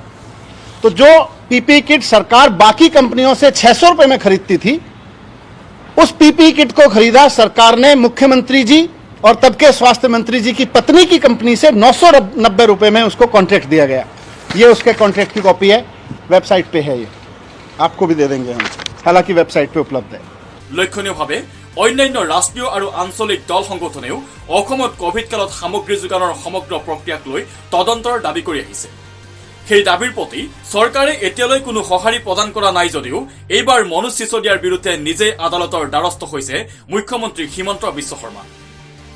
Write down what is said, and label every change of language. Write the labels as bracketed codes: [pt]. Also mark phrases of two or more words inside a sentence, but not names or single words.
[hi] तो जो PPE किट सरकार बाकी कंपनियों से 600 रुपए में खरीदती थी, उस PPE किट को खरीदा सरकार ने मुख्यमंत्री जी और तब के स्वास्थ्य मंत्री जी की पत्नी की कंपनी से 990 रुपए में उसको कॉन्ट्रैक्ट दिया गया। ये उसके कॉन्ट्रैक्ट की कॉपी है, वेबसाइट पे है, ये आपको भी दे देंगे हम, हालांकि वेबसाइट पे उपलब्ध है। [as] লক্ষণীয়ভাৱে অন্যান্য ৰাষ্ট্ৰীয় আৰু আঞ্চলিক দল সংগঠনেও অসমত কোভিড কালত সামগ্ৰী যোগানৰ সমগ্ৰ প্ৰক্ৰিয়াক লৈ তদন্তৰ দাবী কৰি আহিছে। সেই দাবীৰ প্ৰতি চৰকাৰে এতিয়ালৈ কোনো সঁহাৰি প্ৰদান কৰা নাই যদিও এইবাৰ মনীষ সিসোদিয়াৰ বিৰুদ্ধে নিজে আদালতৰ দ্বাৰস্থ হৈছে মুখ্যমন্ত্ৰী হিমন্ত বিশ্ব শৰ্মা।